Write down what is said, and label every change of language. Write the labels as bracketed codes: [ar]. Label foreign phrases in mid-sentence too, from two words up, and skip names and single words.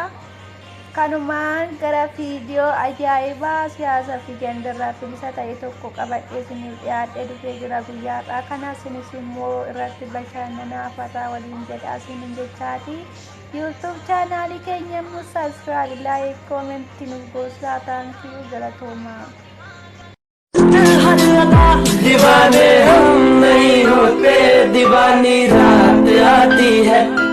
[om] Kanumaan gara viidiyoo ajaa'ibaa siyaasaa fi gandarraa bilisa ta'e tokko qabadhee isiniif dhiyaadhee dhufee jira guyyaadhaa kana. Isinis immoo irratti bashannanaa fataa waliin jedha isiniin jechaati. YouTube chaanaalii keenya immoo [en] subscribe, like, comment [om] nuuf goosaa taankiyu galatoomaa. [hi] दीवाने हम नहीं होते, दीवानी रात आती है।